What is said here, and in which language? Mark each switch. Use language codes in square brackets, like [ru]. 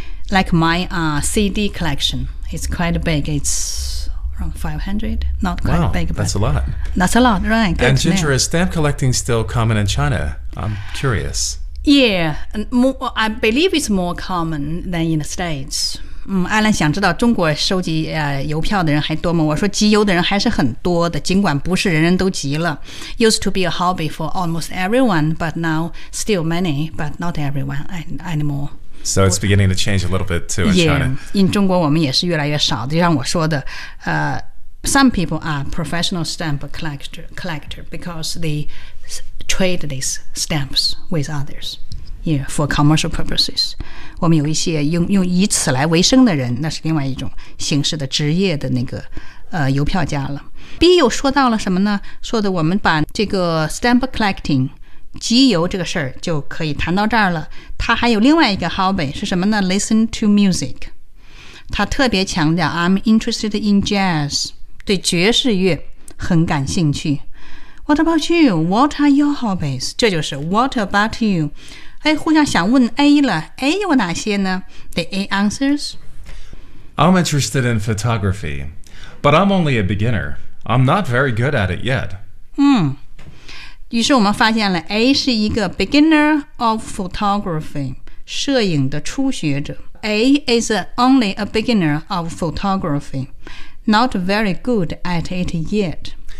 [en] Like my CD collection, it's quite big. It's around 500, not quite wow, big. That's a lot. That's a lot, right. And Ginger, is stamp collecting still common in China? I'm curious. Yeah, more, I believe it's more common than in the States. [zh] 艾伦想知道中国收集邮票的人还多吗？我说集邮的人还是很多的，尽管不是人人都集了。 [en] Used to be a hobby for almost everyone, but now still many, but not everyone anymore. So it's beginning to change a little bit too in China. Yeah, in [zh] 中国我们也是越来越少。就像我说的， [en] some people are professional stamp collector because they trade these stamps with others. Yeah, for commercial purposes. [zh] 我们有一些用以此来为生的人，那是另外一种形式的职业的那个邮票家了。 B 又说到了什么呢？说的我们把这个 stamp collecting 集邮这个事儿就可以谈到这儿了。他还有另外一个 hobby 是什么呢？ [en] Listen to music. [zh] 他特别强调 [en] I'm interested in jazz. [zh] 对爵士乐很感兴趣。 [en] What about you? What are your hobbies? [zh] 这就是 [en] What about you? [zh] 互相想问 A 了， A 有哪些呢？ [en] The A answers. I'm interested in photography, but I'm only a beginner. I'm not very good at it yet. [zh] 于是我们发现了 A 是一个 [en] beginner of photography, [zh] 摄影的初学者。 [en] A is only a beginner of photography, not very good at it yet.